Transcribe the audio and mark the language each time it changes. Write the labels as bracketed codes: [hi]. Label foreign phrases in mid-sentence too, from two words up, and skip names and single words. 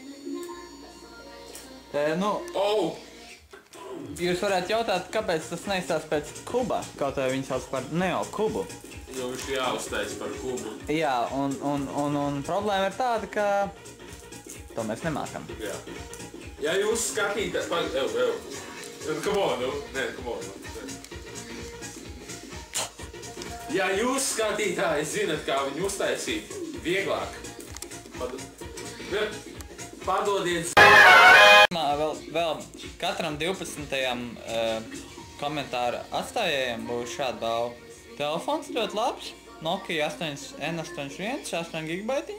[lv] Jūs varētu jautāt, kāpēc tas neizstās pēc kuba, kaut vai viņi sauc par Neokubu. Jo viņš jāuztais par kubu. Jā, un problēma ir tāda, ka to mēs nemākam. Jā. Ja jūs skatīt... [en] Come on, come on. [lv] Ja jūs skatītāji zinat, kā viņu uztaisīt vieglāk, padodiet... Vēl katram 12. Komentāra atstājējiem būs šāda balva. Telefons ļoti labs, Nokia N81, 8 gigabaitiņi.